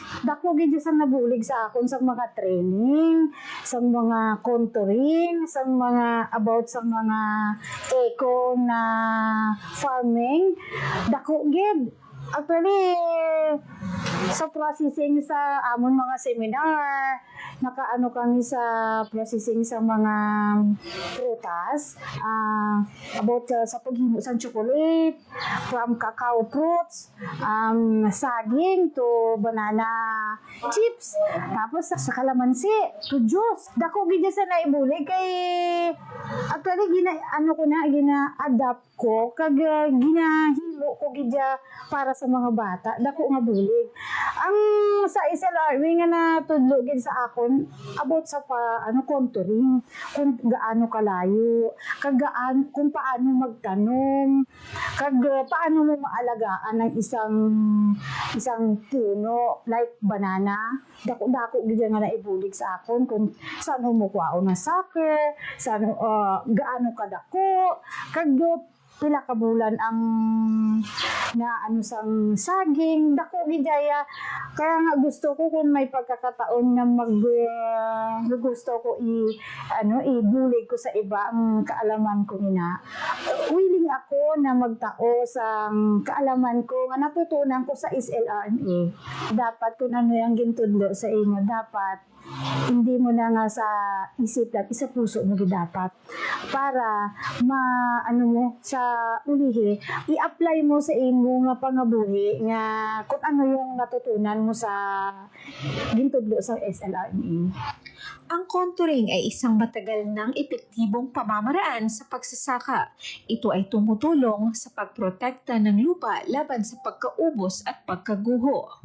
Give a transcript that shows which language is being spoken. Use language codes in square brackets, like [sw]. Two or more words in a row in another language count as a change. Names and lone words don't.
[hil] Dako gid sa nabulig sa akon sa mga training, sa mga contouring, sa mga about sa mga eco na farming. Dako gid. Actually, sa processing sa amon mga seminar, nakaano kami sa processing sa mga prutas, about sa paghimo sa chocolate, [en] from cacao fruits, [hil] saging [en] to banana chips, [hil] tapos sa kalamansi to juice. Dako gid sa naibulig kay actually gina-adapt ko kag ginahimo ko gid para sa mga bata. Dako nga bulig. Ang sa SLRW nga natudlo gid sa akon about sa contouring, [tl] kung gaano kalayo, [hil] kag kung paano magtanom, kag [tl] paano mo maalagaan ng isang puno [hil] like banana. Dako gid nga naibulig sa akon kung saan mo kuhaon na sucker, saan gaano kadako, kag pila ka bulan ang sang saging. Dako gidaya, kaya nga gusto ko kung may pagkakataon na gusto ko ibulig ko sa iba ang kaalaman ko nina. Willing ako na magtao sa kaalaman ko nga natutunan ko sa SLRMA. Dapat kung ano yung gintudlo sa inyo, [tl] dapat hindi mo na nga sa isip lang, [hil] isa puso mo dapat para mo sa ulihi, i-apply mo sa imo nga pangabuhi nga kung ano yung natutunan mo sa gintudlo sa SLRMA. [tl] Ang contouring ay isang matagal ng epektibong pamamaraan sa pagsasaka. Ito ay tumutulong sa pagprotekta ng lupa laban sa pagkaubos at pagkaguho.